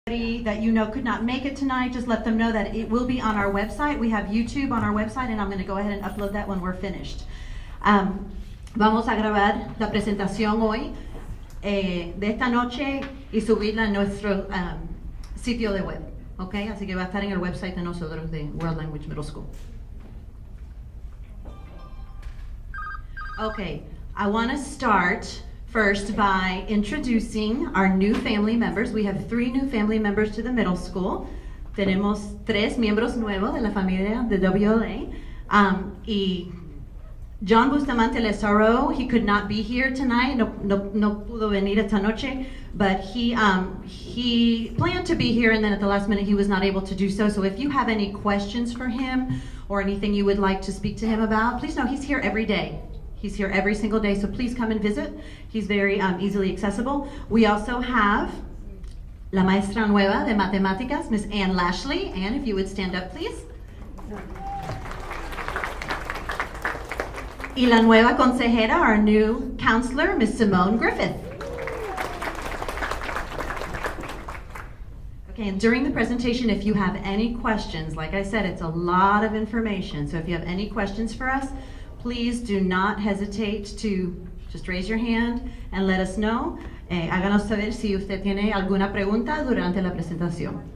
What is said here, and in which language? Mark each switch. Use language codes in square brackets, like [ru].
[en] that you know could not make it tonight, just let them know that it will be on our website. We have YouTube on our website, and I'm going to go ahead and upload that when we're finished. [es] Vamos a grabar la presentación hoy de esta noche y subirla en nuestro sitio de web. Okay, así que va a estar en el website de nosotros de World Language Middle School. [en] Okay, I want to start first by introducing our new family members. We have 3 new family members to the middle school. [es] Tenemos 3 miembros nuevos de la familia de WLA. Y [en] John Bustamante, el SRO, he could not be here tonight. [es] No pudo venir esta noche, [en] but he planned to be here, and then at the last minute he was not able to do so. So if you have any questions for him or anything you would like to speak to him about, please know he's here every day. He's here every single day, so please come and visit. He's very easily accessible. We also have [es] la maestra nueva de matemáticas, Miss Ann Lashley. [en] Ann, if you would stand up, please. [es] Y la nueva consejera, [en] our new counselor, [es] Miss Simone Griffith. [en] Okay, and during the presentation, if you have any questions, like I said, it's a lot of information, so if you have any questions for us, please do not hesitate to just raise your hand and let us know. [es] Háganos saber si usted tiene alguna pregunta durante la presentación.